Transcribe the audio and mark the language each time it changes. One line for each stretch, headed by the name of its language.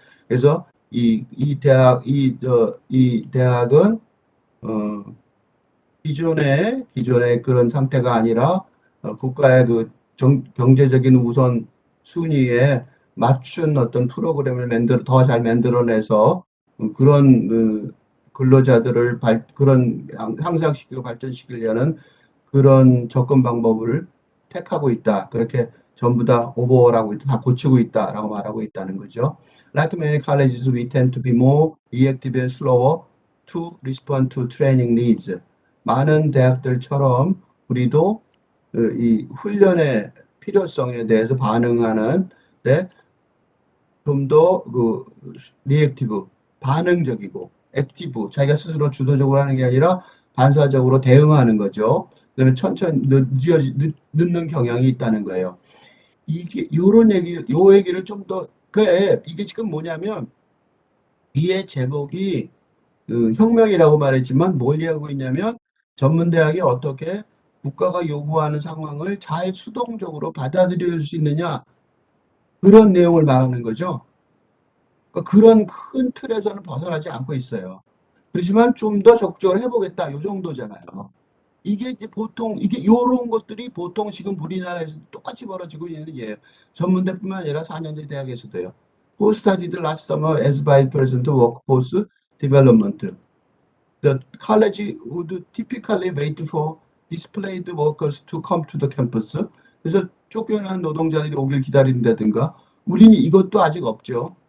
Korean: 그래서 이 대학은 기존의 그런 상태가 아니라 국가의 그 경제적인 우선 순위에 맞춘 어떤 프로그램을 더 잘 만들어내서 그런 근로자들을 그런 향상시키고 발전시키려는 그런 접근 방법을 택하고 있다. 그렇게 전부 다 오버하고 있다. 다 고치고 있다라고 말하고 있다는 거죠.
English: Like many colleges, we tend to be more reactive and slower to respond to training needs.
Korean: 많은 대학들처럼 우리도 이 훈련의 필요성에 대해서 반응하는데 좀 더 그 리액티브, 반응적이고 액티브, 자기가 스스로 주도적으로 하는 게 아니라 반사적으로 대응하는 거죠. 그다음에 천천히 늦는 경향이 있다는 거예요. 이게 요 얘기를 좀 더 이게 지금 뭐냐면 이의 제목이 혁명이라고 말했지만 뭘 얘기하고 있냐면 전문대학이 어떻게 국가가 요구하는 상황을 잘 수동적으로 받아들일 수 있느냐 그런 내용을 말하는 거죠. 그러니까 그런 큰 틀에서는 벗어나지 않고 있어요. 그렇지만 좀 더 적극적으로 해보겠다 요 정도잖아요. 이게 이제 보통 요런 것들이 보통 지금 우리나라에서 똑같이 벌어지고 있는 일이에요. 전문대뿐만 아니라 4년제 대학에서도요.
English: Who studied last summer as vice president of workforce development? The college would typically wait for displaced workers to come to the campus.
Korean: 그래서 쫓겨난 노동자들이 오길 기다린다든가. 우리는 이것도 아직 없죠.